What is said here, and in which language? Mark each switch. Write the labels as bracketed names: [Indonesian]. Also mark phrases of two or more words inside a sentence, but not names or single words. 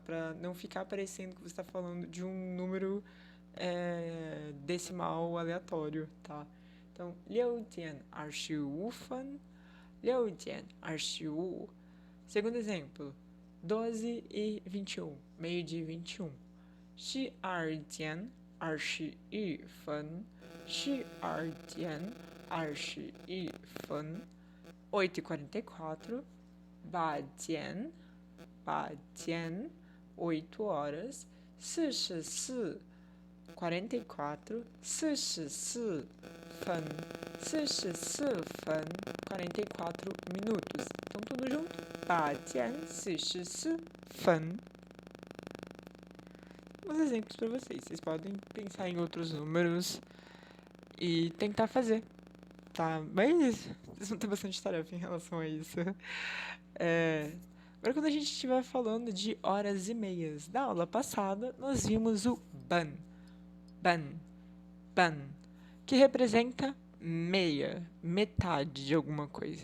[Portuguese] Para não ficar parecendo que você está falando de um número decimal aleatório, tá? Então, [Chinese] 6点25分, 6点25. [Portuguese] Segundo exemplo, 12h21, meio-dia 21. [Chinese] 12点 21分 12点21分 [Portuguese] 8h44 8点 8 horas 44 44分 44 minutos. Então, tudo junto. [Chinese] 8点44分. [Portuguese] Uns exemplos para vocês. Vocês podem pensar em outros números e tentar fazer, tá? Mas vocês vão ter bastante tarefa em relação a isso. Agora, quando a gente estiver falando de horas e meias da aula passada, nós vimos o ban, que representa meia, metade de alguma coisa.